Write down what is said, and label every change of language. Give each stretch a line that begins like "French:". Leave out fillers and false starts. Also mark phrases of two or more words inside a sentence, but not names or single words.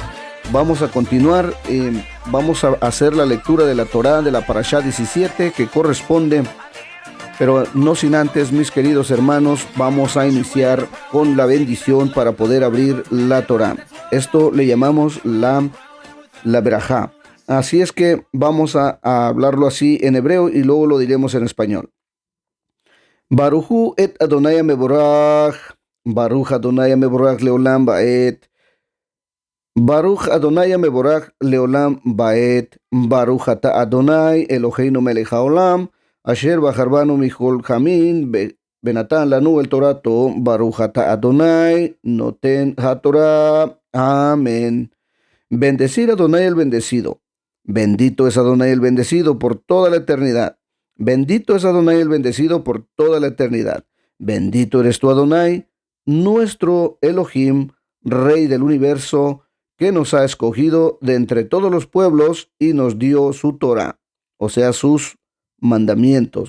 Spanish: Vamos a continuar, vamos a hacer la lectura de la Torá de la Parashá 17 que corresponde, pero no sin antes, mis queridos hermanos, vamos a iniciar con la bendición para poder abrir la Torá. Esto le llamamos la Berajá. Así es que vamos a hablarlo así en hebreo y luego lo diremos en español.
Hebrew: ברכו את אדני מבורך ברוך אדני מבורך לעולם ועד ברוך אדני מבורך לעולם ועד ברוך אתה אדני אלהינו מלך העולם אשר בחר בנו מכל העמים ונתן לנו את תורתו ברוך אתה אדני נותן התורה.
Spanish: Amén. Bendecir a Adonai el bendecido. Bendito es Adonai el bendecido por toda la eternidad. Bendito es Adonai el bendecido por toda la eternidad. Bendito eres tú, Adonai, nuestro Elohim, Rey del universo, que nos ha escogido de entre todos los pueblos y nos dio su Torah, o sea, sus mandamientos.